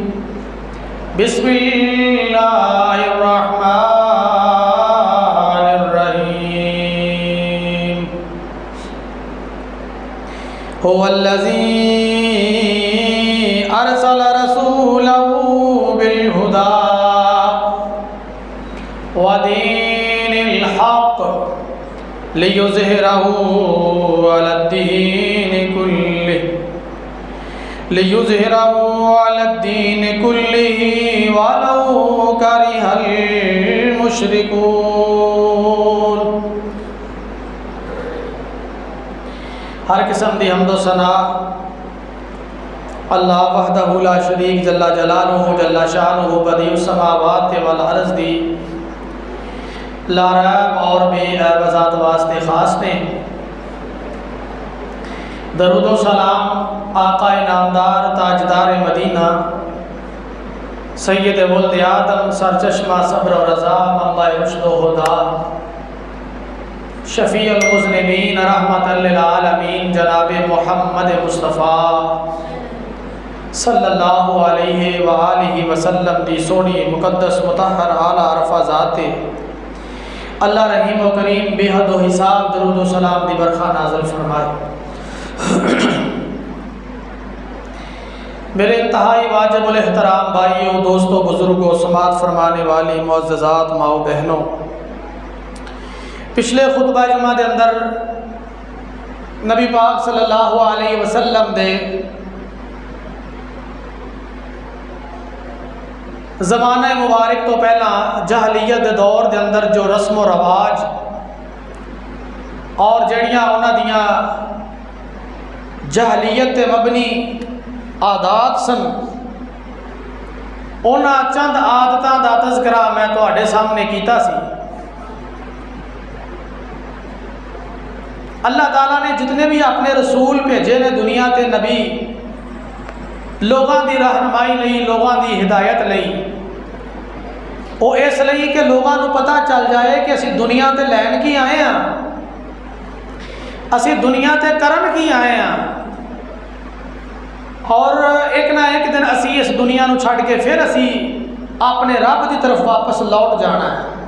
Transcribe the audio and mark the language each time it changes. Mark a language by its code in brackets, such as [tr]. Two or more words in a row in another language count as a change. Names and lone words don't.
[ar] بسم الله الرحمن الرحيم. هو الذي أرسل رسوله بالهدى ودين الحق ليظهره على الدين كله ولو كره المشركون. [pa] ہر قسم دی حمد و ثنا [ar] الله وحده لا شريك جل جلاله جل شانه بديع السماوات والأرض [pa] دی [ar] لا ريب [pa] اور بے عیب ذات واسطے خاص نے. [ur] درود و سلام آقائے نامدار تاجدار مدینہ سید ولد آدم سرچشمہ صبر و رضا منبع رشد و ہدیٰ [ar] شفيع المذنبين رحمة للعالمين [pa] جناب محمد مصطفیٰ [ar] صلى الله عليه وآله وسلم [pa] دی سوہنی مقدس مطہر اعلیٰ ارفع ذاتے اللہ رحیم و کریم بے حد و حساب درود و سلام دی برکھا نازل فرمائے. [ur] میرے انتہائی واجب الاحترام بھائیوں، دوستوں، بزرگوں، سماعت فرمانے والی معززات ماؤ بہنوں، پچھلے خطبہ جمعہ کے اندر [pa] نبی پاک [ar] صلى الله عليه وسلم [pa] دے زمانہ مبارک توں پہلا جاہلیت کے دور کے اندر جو رسم و رواج اور جڑیاں انہاں دیاں جاہلیت تے مبنی عادات سن، انہاں چند عادتاں دا تذکرہ میں تہاڈے سامنے کیتا سی. اللہ تعالیٰ نے جتنے بھی اپنے رسول بھیجے نے دنیا تے نبی لوگوں کی رہنمائی لئی، لوگوں کی ہدایت لئی، وہ اس لیے کہ لوگوں کو پتا چل جائے کہ اسی دنیا تے لین کی آئے ہیں، اسی دنیا تے کرن کی آئے ہیں، اور ایک نا ایک دن اسی اس دنیا کو چھڈ کے پھر اسی اپنے رب کی طرف واپس لوٹ جانا ہے.